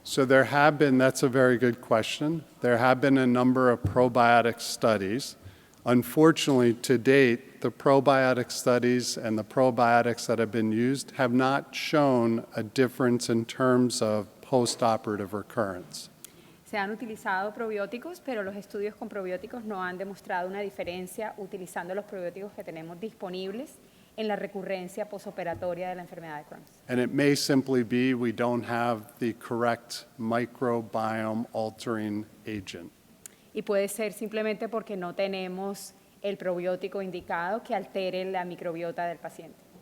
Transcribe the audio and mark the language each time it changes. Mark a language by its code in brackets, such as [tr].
[en] So there have been, that's a very good question. There have been a number of probiotic studies. Unfortunately, to date, the probiotic studies and the probiotics that have been used have not shown a difference in terms of post-operative recurrence. [es] Se han utilizado probióticos, pero los estudios con probióticos no han demostrado una diferencia utilizando los probióticos que tenemos disponibles en la recurrencia posoperatoria de la enfermedad de Crohn. [en] And it may simply be we don't have the correct microbiome altering agent. [es] Y puede ser simplemente porque no tenemos el probiótico indicado que altere la microbiota del paciente.